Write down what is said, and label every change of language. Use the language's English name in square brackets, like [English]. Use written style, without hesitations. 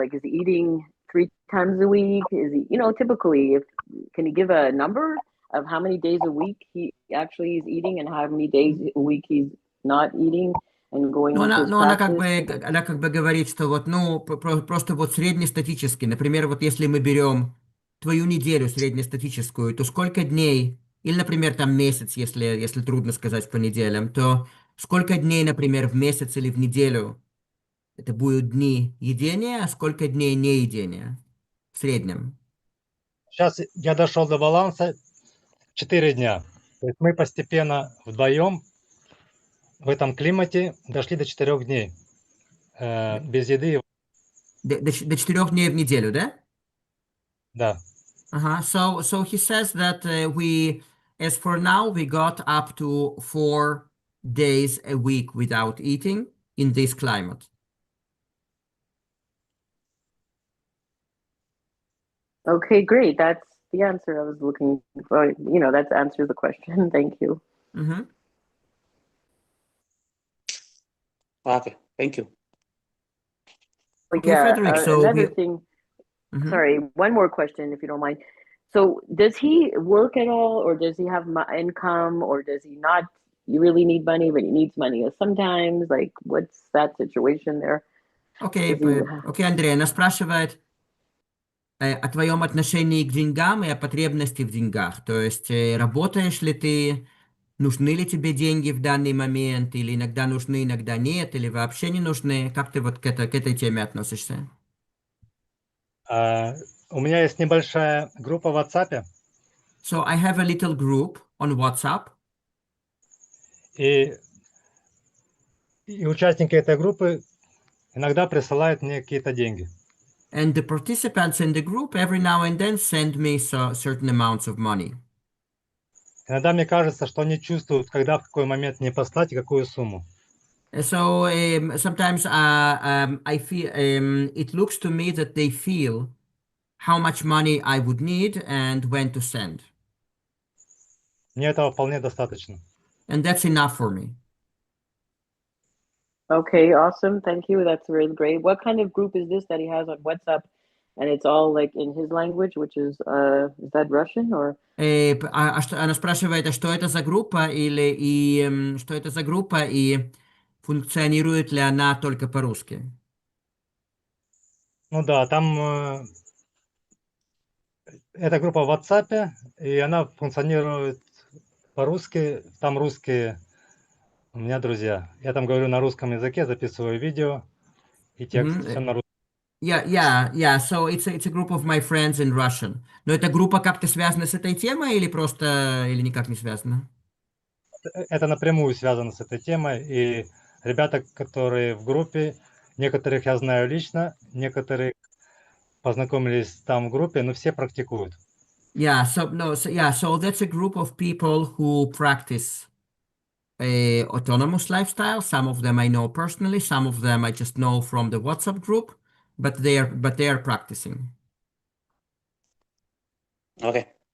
[English] Like, is he eating 3 times a week? Is he, you know, typically, if can you give a number of how many days a week he actually is eating and how many days a week he's not eating and going [Russian] Но [English] into [Russian] она, [English] his [Russian] но она как [English] practice? [Russian] бы, она как бы говорит, что вот, ну, просто вот среднестатически, например, вот если мы берем твою неделю среднестатическую, то сколько дней, или, например, там месяц, если трудно сказать по неделям, то сколько дней, например, в месяц или в неделю это будут дни едения, а сколько дней неедения в среднем? Сейчас я дошел до баланса 4 дня. То есть мы постепенно вдвоем в этом климате дошли до 4 дней без еды. До 4 дней в неделю, да? Да. Uh-huh. [English] So he says that as for now, we got up to 4 days a week without eating in this climate. Okay, great. That's the answer I was looking for. You know, that answers the question. Thank you. Mhm. Okay, thank you. But Okay, yeah, Frederick. So another thing. Mhm. Sorry, one more question, if you don't mind. So, does he work at all, or does he have income, or does he not? You really need money, but he needs money sometimes. Like, what's that situation there? [Russian] Окей, [English] Does he? [Russian] окей, Андрей, она спрашивает о твоем отношении к деньгам и о потребности в деньгах. То есть, работаешь ли ты, нужны ли тебе деньги в данный момент, или иногда нужны, иногда нет, или вообще не нужны? Как ты вот к этой теме относишься? У меня есть небольшая группа в WhatsApp, [English] So I have a little group on WhatsApp. [Russian] и участники этой группы иногда присылают мне какие-то деньги. [English] And the participants in the group every now and then send me certain amounts of money. [Russian] Иногда мне кажется, что они чувствуют, когда в какой момент не послать и какую сумму. [English] So sometimes I feel it looks to me that they feel how much money I would need and when to send. [Russian] Мне этого вполне достаточно. [English] And that's enough for me. Okay, awesome. Thank you. That's really great. What kind of group is this that he has on WhatsApp? And it's all like in his language, which is that Russian or? [Russian] Она спрашивает, а что это за группа что это за группа и функционирует ли она только по-русски? Ну да, там эта группа в WhatsApp, и она функционирует по-русски. Там русские у меня друзья. Я там говорю на русском языке, записываю видео и текст. Все на русском. [English] Yeah. So it's a group of my friends in Russian. [Russian] Но эта группа как-то связана с этой темой или просто, или никак не связана? Это напрямую связано с этой темой. И ребята, которые в группе, некоторых я знаю лично, некоторые познакомились там в группе, но все практикуют. [English] So that's a group of people who practice a autonomous lifestyle. Some of them I know personally, some of them I just know from the WhatsApp group, but they are practicing. Okay.